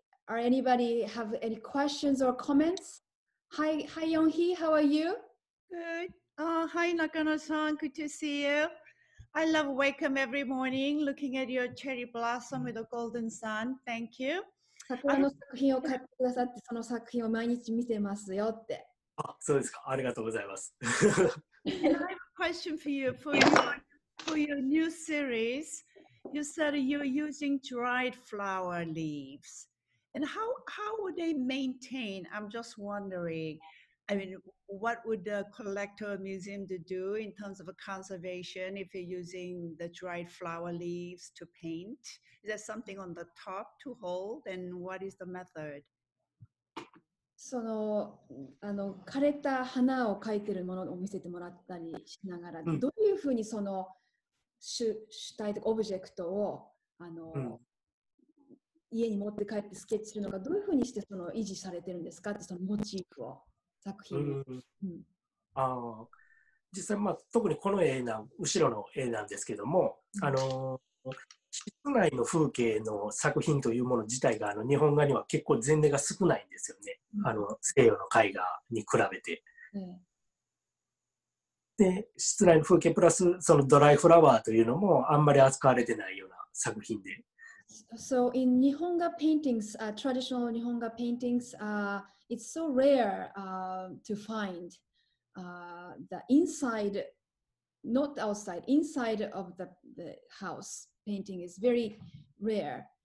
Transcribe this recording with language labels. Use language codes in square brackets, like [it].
[en] Are anybody have any questions or comments? Hi Yonghee, how are you? Good. Hi Nakano-san, good to see you. I love wake up every morning looking at your cherry blossom with the golden sun. Thank you. [ja] 桜の作品を買ってくださって、その作品を毎日見てますよって。そうですか。ありがとうございます。 [en] And I have a question for you. For your new series, you said you're using dried flower leaves. And how would they maintain? I'm just wondering. I mean, what would the collector or museum do in terms of a conservation if you're using the dried flower leaves to paint? Is there something on the top to hold? And what is the method? [ja] その枯れた花を描いてるものを見せてもらったりしながら、どういうふうにその主体とかオブジェクトを家に持って帰ってスケッチするのか、どういうふうにしてその維持されてるんですかって、そのモチーフを、作品を。実際、特にこの後ろの絵なんですけども、室内の風景の作品というもの自体が日本画には結構前例が少ないんですよね、西洋の絵画に比べて。で、室内の風景プラスそのドライフラワーというのもあんまり扱われてないような作品で。 [en] So in Nihonga paintings, traditional Nihonga paintings, it's so rare to find the inside, not outside, inside of the house painting is very rare.